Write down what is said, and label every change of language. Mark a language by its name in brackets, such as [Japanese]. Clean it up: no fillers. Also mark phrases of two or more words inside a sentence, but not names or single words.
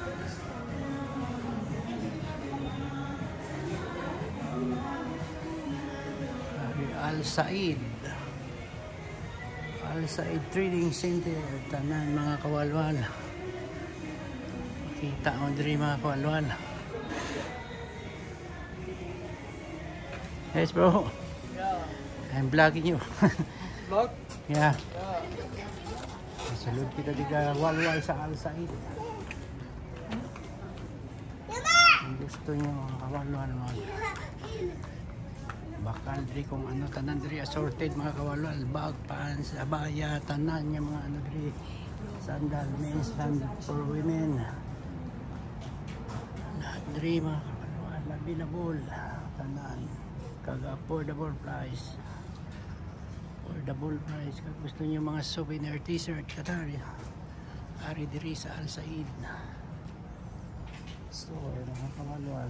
[Hiligaynon] Al Said Trading Center, tanan mga kawalwal. Kita mo diri mga kawalwal. [English] Yes bro. I'm vlogging you. Vlog? [Hiligaynon] Yeah. Salud kita di kawalwal sa Al Said. Kung gusto nyo mga kawalwal, bakal diri kung ano tanan diri assorted mga kawalwal, bag, pants, abaya, tanan yung mga ano diri, sandal, men's, [English] sandal for women. [Hiligaynon] Lahat diri mga kawalwal, available, tanan, kag [English] affordable price. Affordable price. [Hiligaynon] Kung gusto niyo mga [English] souvenir t-shirt [Hiligaynon] katari, ari diri sa Al Said store mga kawalwal.